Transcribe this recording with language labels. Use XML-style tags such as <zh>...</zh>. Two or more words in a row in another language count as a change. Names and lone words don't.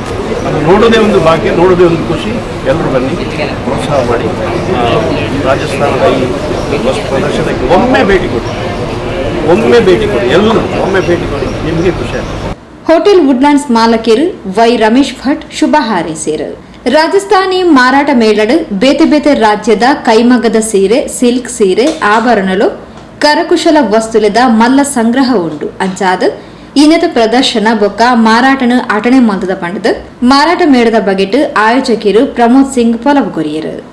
<kn>ಅದು ನೋಡೋದೇ ಒಂದು ಭಾಗ್ಯ, ನೋಡೋದೇ ಒಂದು ಖುಷಿ. ಎಲ್ಲರೂ ಬನ್ನಿ, ಪ್ರೋತ್ಸಾಹ ಮಾಡಿ. ರಾಜಸ್ಥಾನದ ಈ ವಸ್ತು ಪ್ರದರ್ಶನಕ್ಕೆ ಒಮ್ಮೆ ಭೇಟಿ ಕೊಡಿ, ಎಲ್ಲರೂ ಒಮ್ಮೆ ಭೇಟಿ ಕೊಡಿ, ನಿಮಗೆ ಖುಷಿ ಆಗ್ತದೆ.</kn> <tcy>ಹೋಟೆಲ್ ವುಡ್ಲ್ಯಾಂಡ್ಸ್ ಮಾಲಕರು ವೈ ರಮೇಶ್ ಭಟ್ ಶುಭ ಹಾರೈಸಿರು. ರಾಜಸ್ಥಾನಿ ಮಾರಾಟ ಮೇಳಡು ಬೇತೆ ಬೇತೆ ರಾಜ್ಯದ ಕೈಮಗ್ಗದ ಸೀರೆ ಸಿಲ್ಕ್ ಸೀರೆ ಆಭರಣಲು ಕರಕುಶಲ ವಸ್ತುಲೆದ ಮಲ್ಲ ಸಂಗ್ರಹ ಉಂಡು ಅಂಚಾದ ಇನ್ನದ ಪ್ರದರ್ಶನ ಬೊಕ್ಕ ಮಾರಾಟನ ಅಟಣೆ ಮಲ್ತದ ಪಂಡದ ಮಾರಾಟ ಮೇಳದ ಬಗೆಟ್ ಆಯೋಜಕರು ಪ್ರಮೋದ್ ಸಿಂಗ್ ಪೊಲವುಗೊರಿಯರು.</tcy>